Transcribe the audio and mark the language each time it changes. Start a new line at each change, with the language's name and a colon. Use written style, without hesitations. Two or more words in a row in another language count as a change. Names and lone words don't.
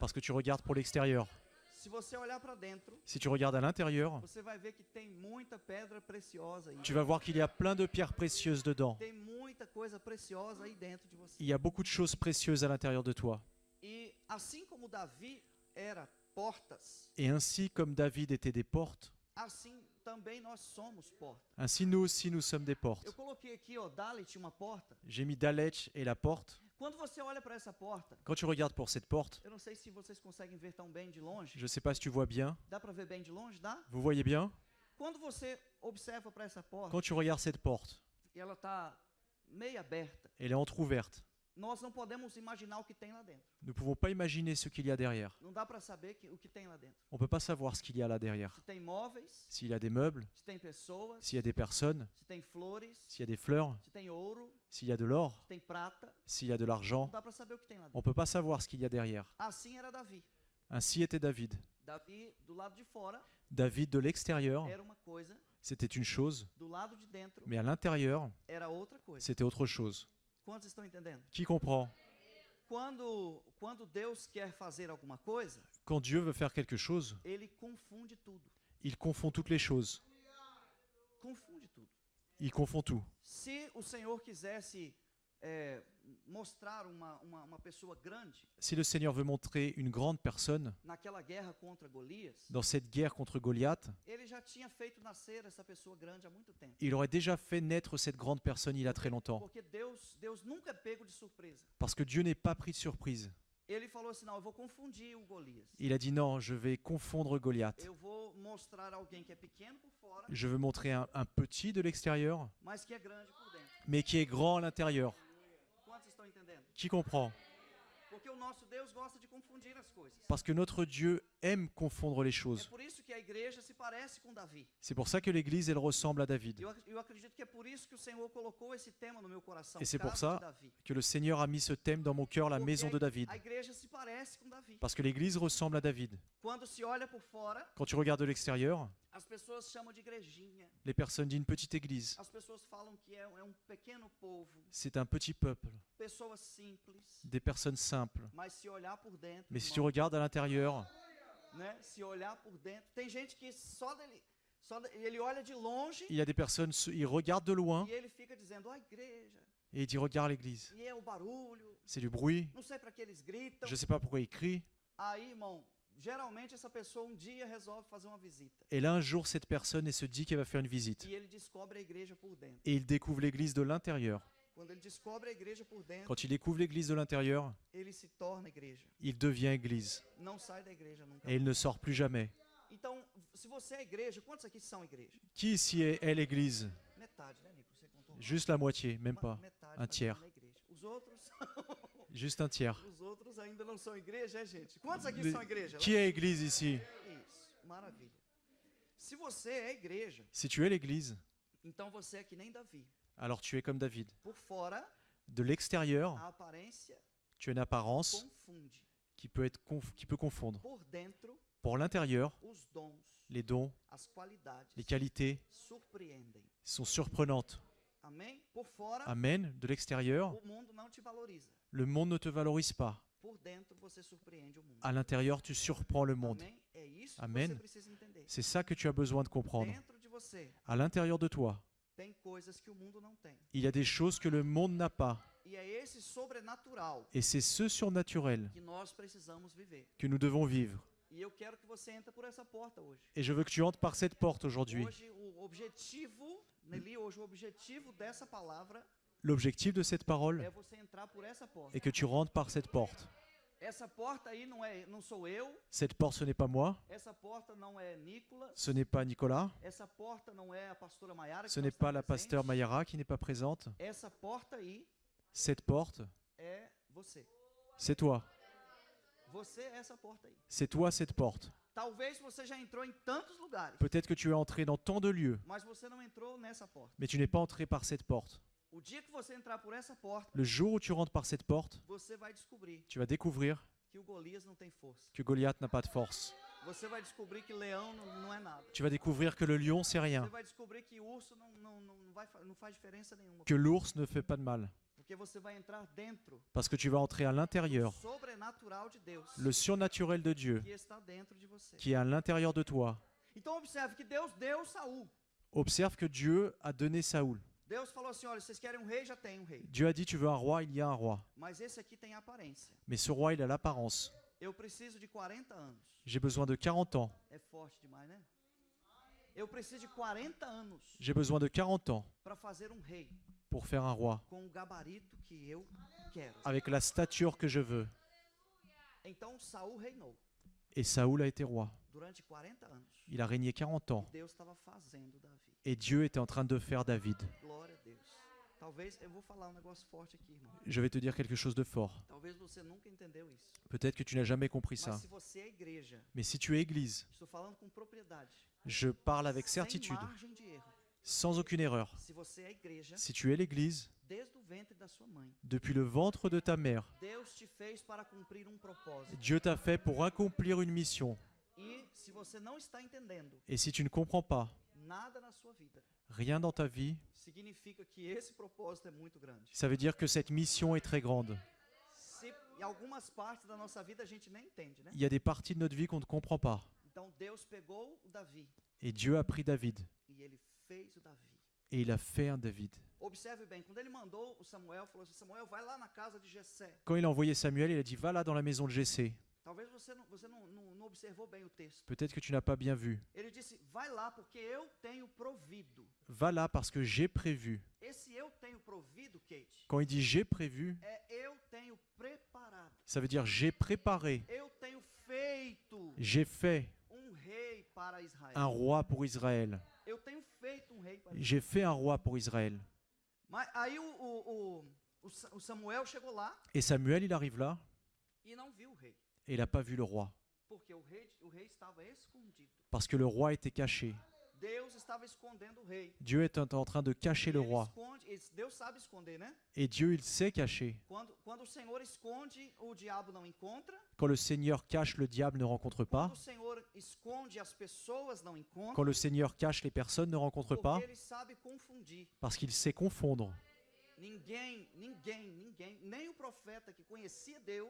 French: parce que tu regardes pour l'extérieur.
Portuguese: Se você olhar para dentro,
French: Si tu regardes à l'intérieur,
Portuguese: você vai ver que tem muita pedra preciosa aí.
French: tu vas voir qu'il y a plein de pierres précieuses dedans.
Portuguese: Tem muita coisa preciosa aí dentro de você.
French: Il y a beaucoup de choses précieuses à l'intérieur de toi.
Portuguese: E assim como Davi era portas,
French: Et ainsi comme David était des portes,
Portuguese: assim também nós somos portas.
French: ainsi nous aussi nous sommes des portes.
Portuguese: Eu coloquei aqui, ó, Dalet, uma porta.
French: J'ai mis Dalet et la porte.
Portuguese: Quando você olha para essa porta,
French: Quand tu regardes pour cette porte,
Portuguese: eu não sei se vocês conseguem ver tão bem de longe.
French: je ne sais pas si tu vois bien.
Portuguese: Dá para ver bem de longe, dá?
French: Vous voyez bien?
Portuguese: Quando você observa para essa porta,
French: Quand tu regardes cette porte,
Portuguese: e ela está meio aberta,
French: elle est entrouverte.
Portuguese: nós não podemos imaginar o que tem lá dentro.
French: Nous ne pouvons pas imaginer ce qu'il y a derrière.
Portuguese: Não dá para saber o que tem lá dentro.
French: On ne peut pas savoir ce qu'il y a là derrière.
Portuguese: Se tem móveis,
French: S'il y a des meubles,
Portuguese: se tem pessoas,
French: s'il y a des personnes,
Portuguese: se tem flores,
French: s'il y a des fleurs,
Portuguese: se tem ouro,
French: s'il y a de l'or,
Portuguese: se tem prata,
French: s'il y a de
Portuguese: não
French: l'argent,
Portuguese: dá para saber o que tem lá
French: on
Portuguese: dentro.
French: ne peut pas savoir ce qu'il y a derrière.
Portuguese: Assim era Davi.
French: Ainsi était David.
Portuguese: Davi, do lado de fora,
French: David de l'extérieur,
Portuguese: era uma coisa,
French: c'était une chose,
Portuguese: do lado de dentro,
French: mais à l'intérieur,
Portuguese: era outra coisa.
French: c'était autre chose.
Portuguese: Quantos estão entendendo?
French: Qui comprend?
Portuguese: Quando Deus quer fazer alguma coisa,
French: Quand Dieu veut faire quelque chose,
Portuguese: ele confunde tudo.
French: il confond toutes les choses.
Portuguese: Confunde tudo.
French: Il confond tout.
Portuguese: Se o Senhor quisesse mostrar uma pessoa grande
French: Si le Seigneur veut montrer une grande personne
Portuguese: naquela guerra contra Golias,
French: dans cette guerre contre Goliath,
Portuguese: ele já tinha feito nascer essa pessoa grande há muito tempo.
French: il aurait déjà fait naître cette grande personne il y a très longtemps.
Portuguese: Porque Deus nunca é pego de surpresa.
French: Parce que Dieu n'est pas pris de surprise.
Portuguese: Ele falou assim, não, eu vou confundir o Golias.
French: Il a dit non, je vais confondre Goliath.
Portuguese: Eu vou mostrar alguém que é pequeno por fora,
French: Je veux montrer un petit de l'extérieur,
Portuguese: mas que é grande por dentro.
French: mais qui est grand à l'intérieur.
Portuguese: Quantos estão entendendo?
French: Qui comprend?
Portuguese: Porque o nosso Deus gosta de confundir as coisas.
French: Parce que notre Dieu aime confondre les
Portuguese: É
French: choses.
Portuguese: por isso que a igreja se parece com Davi.
French: C'est pour ça que l'Église, elle ressemble à David.
Portuguese: Eu acredito que é por isso que o Senhor colocou esse tema no meu coração,
French: Et c'est pour
Portuguese: casa de
French: ça
Portuguese: Davi.
French: que le Seigneur a mis ce thème dans mon cœur, la
Portuguese: Porque
French: maison de David.
Portuguese: a igreja se parece com Davi.
French: Parce que l'Église ressemble à David.
Portuguese: Quando se olha por fora,
French: Quand tu regardes de l'extérieur,
Portuguese: as pessoas chamam de igrejinha.
French: les personnes disent une petite église.
Portuguese: As pessoas falam que é pequeno povo,
French: C'est un petit peuple,
Portuguese: pessoas simples.
French: des personnes simples.
Portuguese: Mas se olhar por dentro,
French: Mais si tu
Portuguese: irmão,
French: regardes à l'intérieur,
Portuguese: né? Se olhar por dentro, tem gente que ele olha de longe
French: il y a des personnes, ils regardent de loin
Portuguese: e ele fica dizendo, a igreja,
French: et ils disent regarde l'église.
Portuguese: e é o barulho,
French: C'est du bruit,
Portuguese: não sei para que eles gritam.
French: je ne sais pas pourquoi ils crient.
Portuguese: Aí, irmão, geralmente essa pessoa dia resolve fazer uma visita
French: Et là, un jour, cette personne elle se dit qu'elle va faire une visite.
Portuguese: e ele descobre a igreja por dentro.
French: Et il découvre l'église de l'intérieur.
Portuguese: Quando ele descobre a igreja por dentro,
French: Quand il découvre l'église de l'intérieur,
Portuguese: ele se torna igreja.
French: il devient église.
Portuguese: Não sai da igreja nunca.
French: Et il ne sort plus jamais.
Portuguese: Então, se você é igreja, quantos aqui são igreja?
French: Qui ici est l'église?
Portuguese: Metade, né, Nico? Você contou?
French: Juste la moitié, même pas.
Portuguese: Metade,
French: Un
Portuguese: mais
French: tiers.
Portuguese: não é igreja. Os outros,
French: Juste un tiers.
Portuguese: os outros ainda não são igreja, é, gente? Quantos aqui
French: Le-
Portuguese: são igreja?
French: Qui est église ici?
Portuguese: Isso, maravilha. Se você é igreja,
French: Si tu es l'église,
Portuguese: então você é que nem Davi.
French: alors tu es comme David.
Portuguese: Por fora,
French: De l'extérieur,
Portuguese: a aparência
French: tu as une apparence
Portuguese: confunde.
French: qui peut confondre.
Portuguese: Por dentro,
French: Pour l'intérieur,
Portuguese: os dons,
French: les dons,
Portuguese: as qualidades
French: les qualités
Portuguese: surpreendem.
French: sont surprenantes.
Portuguese: Amém? Por fora,
French: Amen. De l'extérieur,
Portuguese: o mundo não te valoriza.
French: le monde ne te valorise pas.
Portuguese: Por dentro, você surpreende o mundo.
French: À l'intérieur, tu surprends le monde.
Portuguese: Amém? É isso que
French: Amen.
Portuguese: você precisa entender.
French: C'est ça que tu as besoin de comprendre.
Portuguese: Dentro de você,
French: À l'intérieur de toi,
Portuguese: tem coisas que o mundo não tem.
French: il y a des choses que le monde n'a pas.
Portuguese: E é esse sobrenatural
French: Et c'est ce surnaturel
Portuguese: que nós precisamos viver.
French: que nous devons vivre.
Portuguese: E eu quero que você entre por essa porta hoje.
French: Et je veux que tu entres par cette porte aujourd'hui.
Portuguese: Hoje o objetivo, Nelly, hoje o objetivo dessa palavra
French: L'objectif de cette parole
Portuguese: é você entrar por essa porta.
French: est que tu rentres par cette porte.
Portuguese: Essa porta aí não sou eu,
French: Cette porte, ce n'est pas moi,
Portuguese: essa porta não é Nicolas,
French: ce n'est pas Nicolas,
Portuguese: essa porta não é a pastora Mayara, que
French: ce
Portuguese: não
French: n'est
Portuguese: está
French: pas la
Portuguese: presente.
French: pasteur Mayara qui n'est pas présente.
Portuguese: Essa porta aí
French: Cette porte,
Portuguese: é você.
French: c'est toi.
Portuguese: Você é essa porta aí.
French: C'est toi cette porte.
Portuguese: Talvez você já entrou em tantos lugares,
French: Peut-être que tu es entré dans tant de lieux,
Portuguese: mas você não entrou nessa porta.
French: mais tu n'es pas entré par cette porte.
Portuguese: O dia que você entrar por essa porta,
French: Le jour où tu rentres par cette porte,
Portuguese: você vai descobrir
French: tu vas découvrir
Portuguese: que o Golias não tem força.
French: que Goliath n'a pas de force.
Portuguese: Você vai descobrir que leão não é nada.
French: Tu vas découvrir que le lion, c'est
Portuguese: Você
French: rien,
Portuguese: vai descobrir que urso não faz diferença nenhuma.
French: que l'ours ne fait pas de mal,
Portuguese: Porque você vai entrar dentro
French: parce que tu vas entrer à l'intérieur,
Portuguese: do sobrenatural de Deus
French: le surnaturel de Dieu
Portuguese: que está dentro de você.
French: qui est à l'intérieur de toi.
Portuguese: Então observe que Deus deu Saul.
French: Observe que Dieu a donné Saoul.
Portuguese: Deus falou assim, olha, vocês querem um rei, já tem um rei.
French: Dieu a dit tu veux un roi, il y a un roi.
Portuguese: Mas esse aqui tem aparência.
French: Mais ce roi, il a l'apparence.
Portuguese: Eu preciso de 40 anos.
French: J'ai besoin de 40 ans.
Portuguese: É forte demais, né? Eu preciso de 40 anos
French: J'ai besoin de 40 ans
Portuguese: para fazer um rei
French: pour faire un roi,
Portuguese: com o gabarito que eu quero.
French: avec la stature que je veux.
Portuguese: Então Saul reinou
French: Et Saoul a été roi.
Portuguese: durante 40 anos.
French: Il a régné 40 ans.
Portuguese: Deus estava fazendo Davi.
French: Et Dieu était en train de faire David.
Portuguese: Glória a Deus. Talvez eu vou falar um negócio forte aqui, irmão.
French: Je vais te dire quelque chose de fort.
Portuguese: Talvez você nunca entendeu isso.
French: Peut-être que tu n'as jamais compris ça.
Portuguese: Mas se você é igreja,
French: Mais si tu es église,
Portuguese: estou falando com propriedade,
French: je parle avec
Portuguese: sem
French: certitude,
Portuguese: margem de erro.
French: sans aucune erreur.
Portuguese: Se você é igreja,
French: Si tu es l'église,
Portuguese: desde o ventre da sua mãe,
French: depuis le ventre de ta mère,
Portuguese: Deus te fez para cumprir um propósito.
French: Dieu t'a fait pour accomplir une mission.
Portuguese: E se você não está entendendo
French: Et si tu ne comprends pas
Portuguese: nada na sua vida,
French: rien dans ta vie,
Portuguese: significa que esse propósito é muito grande.
French: ça veut dire que cette mission est très grande.
Portuguese: Se em algumas partes da nossa vida a gente nem entende, né?
French: Il y a des parties de notre vie qu'on ne comprend pas.
Portuguese: Então Deus pegou o Davi
French: Et Dieu a pris David.
Portuguese: e ele fez o Davi.
French: Et il a fait un David.
Portuguese: Observe bem, quando ele mandou o Samuel, falou assim, Samuel, vai lá na casa de Jessé.
French: Quand il a envoyé Samuel, il a dit va là dans la maison de Jessé.
Portuguese: Talvez você não observou bem o texto.
French: Peut-être que tu n'as pas bien vu.
Portuguese: Ele disse, vai lá porque eu tenho provido.
French: Va là parce que j'ai prévu.
Portuguese: Esse eu tenho provido, Kate,
French: Quand il dit j'ai prévu,
Portuguese: é eu tenho preparado.
French: ça veut dire j'ai préparé,
Portuguese: Eu tenho feito
French: j'ai fait
Portuguese: rei para Israel.
French: un roi pour Israël.
Portuguese: Eu tenho feito rei para Israel.
French: J'ai fait un roi pour Israël.
Portuguese: Mas aí o Samuel chegou lá
French: Et Samuel, il arrive là,
Portuguese: e não viu o rei,
French: et il n'a pas vu le roi.
Portuguese: porque o rei estava escondido.
French: Parce que le roi était caché.
Portuguese: Deus estava escondendo o rei.
French: Dieu est en train de cacher le
Portuguese: Ele
French: roi.
Portuguese: Deus sabe esconder, né?
French: Et Dieu, il sait cacher.
Portuguese: Quando o Senhor esconde, o diabo não encontra.
French: Quand le Seigneur cache, le diable ne rencontre pas.
Portuguese: Quando o Senhor esconde, as pessoas não encontram.
French: Quand le Seigneur cache, les personnes ne rencontrent pas.
Portuguese: Porque ele sabe confundir.
French: Parce qu'il sait confondre.
Portuguese: Ninguém, nem o profeta que conhecia Deus,